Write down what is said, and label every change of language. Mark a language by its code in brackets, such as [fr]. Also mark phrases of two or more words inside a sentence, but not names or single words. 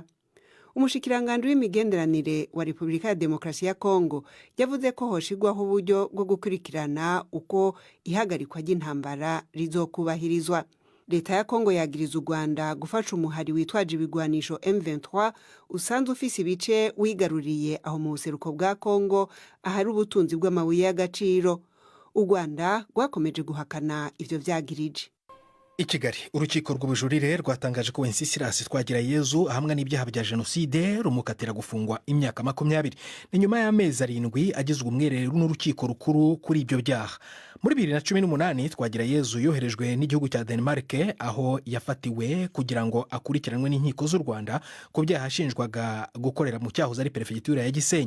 [rn] Umushikiranganje w'imigenderanire wa Repubulika ya Demokarasi ya Kongo yavuze ko hoshigwaho uburyo bwo gukurikirana uko ihagarikwa ry'intambara rizokubahirizwa. Leta ya Kongo yagiriza u Rwanda gufasha umuhari witwaje ibigwanisho M23 usanzwe ufise ibice wigaruriye aho mu buseruko bwa Kongo ahari ubutunzi bw'amabuye y'agaciro. U Rwanda rwakomeje guhakana ivyo vyagirije. [rw] I Kigali urukiko rw'ubujurire rwatangaje ko Wenceslas Twagirayezu ahamwa n'ibyaha bya jenoside rumukatira gufungwa imyaka 20. Ni nyuma y'amezi 7 agizwe umwerero n'urukiko rukuru kuri ibyo byaha. Muri 2018 Twagirayezu yoherejwe n'igihugu cya Denmark aho yafatiwe kugira ngo akurikiranwe n'inkiko z'u Rwanda ku byaha ashinjwaga gukorera mu cyahoze ari perefegitura ya Gisenyi.